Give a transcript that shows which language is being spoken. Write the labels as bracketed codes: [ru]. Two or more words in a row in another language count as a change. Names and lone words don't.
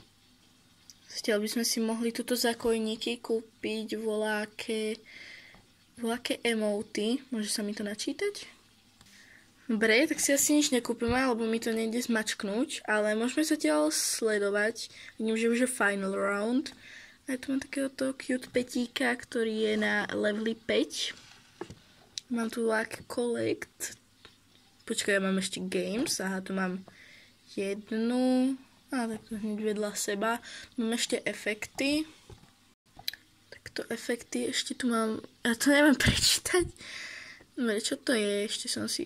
[sk] Zatiaľ by sme si mohli tuto zakojníky kúpiť voľaké emoty. Môže sa mi to načítať? Dobre, tak si asi nič nekúpime, lebo mi to nejde zmačknúť, ale môžeme zatiaľ sledovať. Vidím, že už je [en] final round. [sk] A tu mám takéhoto cute petíka, ktorý je na leveli 5. Mám tu [en] like collect. [sk] Počkaj, ja mám ešte games. Aha, tu mám jednu. A tak to hneď vedľa seba. Mám ešte efekty. Takto efekty. Ešte tu mám... Ja to neviem prečítať. Dobre, čo to je? Ešte som si...